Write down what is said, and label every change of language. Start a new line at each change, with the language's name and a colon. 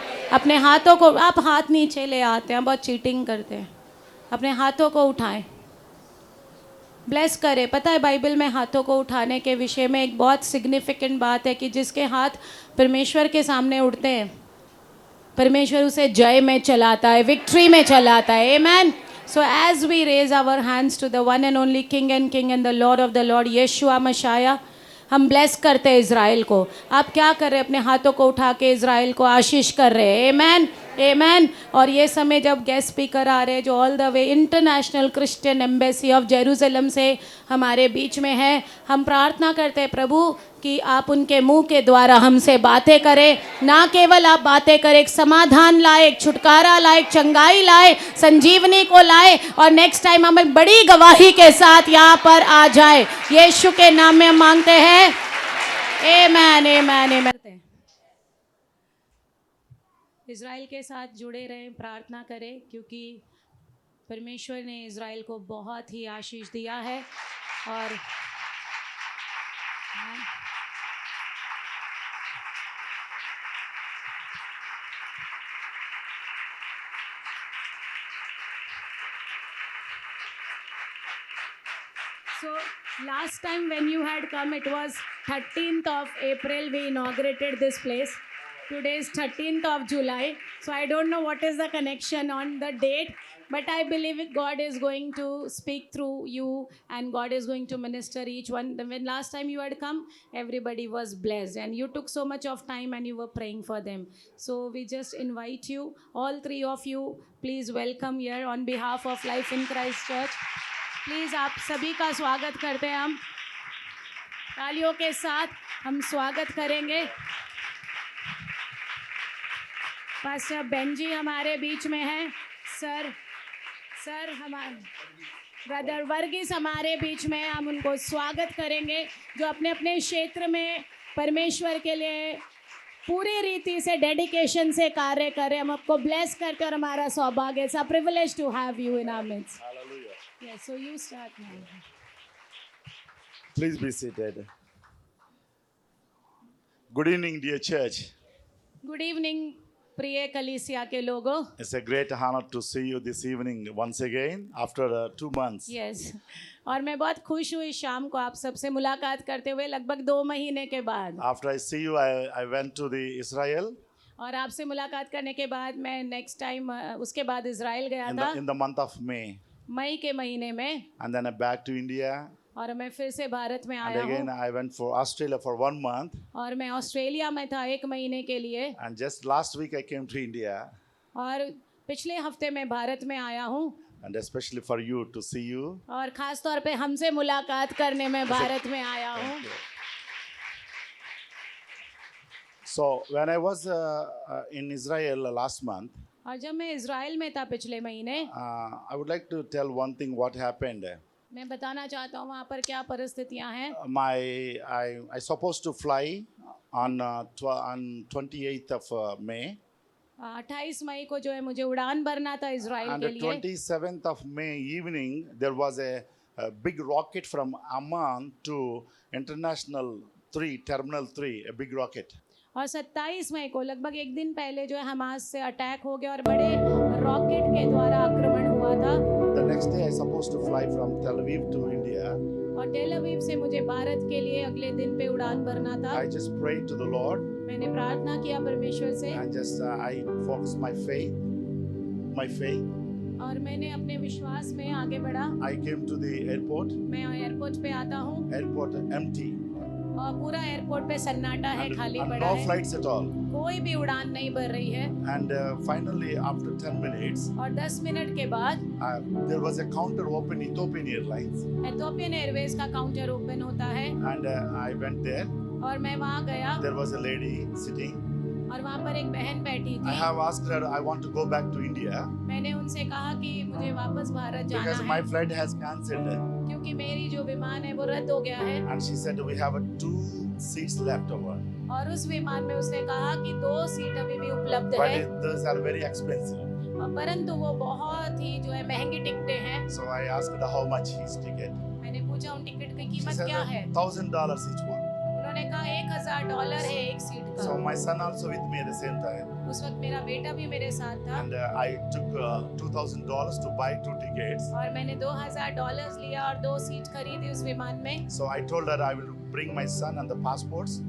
Hindi: अपने हाथों को, आप हाथ नीचे ले आते हैं, बहुत चीटिंग करते हैं। अपने हाथों को उठाएं, ब्लेस करें। पता है बाइबल में हाथों को उठाने के विषय में एक बहुत सिग्निफिकेंट बात है कि जिसके हाथ परमेश्वर के सामने उठते हैं, परमेश्वर उसे जय में चलाता है, विक्ट्री में चलाता है। आमेन।
English: So as we raise our hands to the one and only King and the Lord of the Lord, Yeshua Messiah,
Hindi: हम ब्लेस करते हैं इज़राइल को। आप क्या कर रहे हैं? अपने हाथों को उठा के इज़राइल को आशीष कर रहे हैं। आमेन, आमेन। और ये समय जब गेस्ट स्पीकर आ रहे हैं जो all the way international Christian embassy of Jerusalem से हमारे बीच में है, हम प्रार्थना करते हैं प्रभु कि आप उनके मुंह के द्वारा हमसे बातें करें। ना केवल आप बातें करें, एक समाधान लाए, एक छुटकारा लाए, एक चंगाई लाए, संजीवनी को लाए, और नेक्स्ट टाइम हम एक बड़ी गवाही के साथ यहाँ पर आ जाए। यीशु के नाम में हम मांगते हैं। आमेन, आमेन, आमेन। इज़राइल के साथ जुड़े रहें, प्रार्थना करें, क्योंकि परमेश्वर ने इज़राइल को बहुत ही आशीष दिया है।
English: और so last time when you had come, it was 13th of April we inaugurated this place. Today is 13th of July, so I don't know what is the connection on the date, but I believe God is going to speak through you and God is going to minister each one. When last time you had come, everybody was blessed and you took so much of time and you were praying for them. So we just invite you, all three of you, please welcome here on behalf of Life in Christ Church.
Hindi: Please आप सभी का स्वागत करते हैं हम तालियों के साथ हम स्वागत करेंगे। पास्टर बेंजी हमारे बीच में हैं। सर हमारे ब्रदर वर्गीस हमारे बीच में हैं। हम उनको स्वागत करेंगे जो अपने अपने क्षेत्र में परमेश्वर के लिए पूरी रीति से डेडिकेशन से कार्य करें। हम आपको ब्लेस करते और हमारा सौभाग्य
English: It's a privilege to have you in our midst. Yes, so you start now. Please be seated. Good evening, dear church.
Hindi: Good evening प्रिय कलीसिया के लोगों।
English: It's a great honor to see you this evening once again after 2 months.
Hindi: Yes और मैं बहुत खुश हुई शाम को आप सबसे मुलाकात करते हुए लगभग 2 महीने के बाद।
English: After I see you, I went to the Israel
Hindi: और आपसे मुलाकात करने के बाद मैं नेक्स्ट टाइम उसके बाद इजराइल गया था
English: in the month of May,
Hindi: मई के महीने में,
English: and then I back to India,
Hindi: और मैं फिर से भारत में
English: and
Hindi: आया
English: again
Hindi: हूँ
English: I went for Australia for 1 month,
Hindi: और मैं ऑस्ट्रेलिया में था 1 महीने के लिए,
English: and just last week I came to India,
Hindi: और पिछले हफ्ते मैं भारत में आया हूँ
English: and especially for you to see you.
Hindi: और ख़ास तौर पे हमसे मुलाकात करने में भारत में आया हूँ।
English: Thank you. So when I was in Israel last month,
Hindi: और जब मैं इजराइल में था पिछले महीने,
English: I would like to tell one thing what happened.
Hindi: मैं बताना चाहता हूँ वहाँ पर क्या परिस्थितियाँ हैं।
English: I supposed to fly on 28th of May,
Hindi: 28 मई को जो है मुझे उड़ान भरना था इजराइल
English: and
Hindi: के
English: the
Hindi: लिए,
English: 27th of May evening there was a big rocket from Amman to International 3 Terminal 3, a big rocket.
Hindi: और 27 मई को लगभग एक दिन पहले जो है हमास से अटैक हो गया और बड़े रॉकेट के द्वारा आक्रमण हुआ था।
English: The next day I supposed to fly from Tel Aviv to India.
Hindi: और टेल अवीव से मुझे भारत के लिए अगले दिन पे उड़ान भरना था।
English: I just prayed to the Lord
Hindi: मैंने प्रार्थना किया परमेश्वर से
English: and just I focused my faith.
Hindi: और मैंने अपने विश्वास में आगे बढ़ा।
English: I came to the airport,
Hindi: मैं एयरपोर्ट पे आता हूँ
English: airport empty,
Hindi: और पूरा एयरपोर्ट पे सन्नाटा है, खाली
English: and
Hindi: पड़ा
English: no
Hindi: है,
English: flights at all.
Hindi: कोई भी उड़ान नहीं भर रही है।
English: And finally, after 10 minutes,
Hindi: और 10 मिनट के बाद
English: there was a counter open Ethiopian Airlines,
Hindi: Ethiopian Airways का काउंटर ओपन होता है
English: and I went there.
Hindi: और मैं वहाँ गया
English: There was a lady sitting.
Hindi: और वहाँ पर एक बहन बैठी
English: I
Hindi: थी।
English: have asked her, I want to go back to India
Hindi: मैंने उनसे कहा कि मुझे वापस भारत जाना
English: because
Hindi: है
English: my flight has cancelled.
Hindi: क्योंकि मेरी जो विमान है वो रद्द हो गया है।
English: And she said, we have 2 seats left over,
Hindi: और उस विमान में उसने कहा कि 2 सीट अभी भी उपलब्ध
English: but
Hindi: है,
English: those are very expensive.
Hindi: परंतु वो बहुत ही जो है महंगी टिकटें हैं।
English: So I asked her how much is ticket.
Hindi: मैंने पूछा उन टिकट की
English: She
Hindi: कीमत
English: said
Hindi: क्या है?
English: $1,000 each one.
Hindi: उन्होंने कहा $1,000 है एक सीट
English: So
Hindi: का।
English: my son also with me at the same time.
Hindi: उस वक्त मेरा बेटा भी मेरे साथ था
English: And I took $2,000 to buy 2 tickets.
Hindi: और मैंने $2,000 लिया और 2 सीट खरीदी उस विमान में।
English: So I told her I will bring my son and the passports.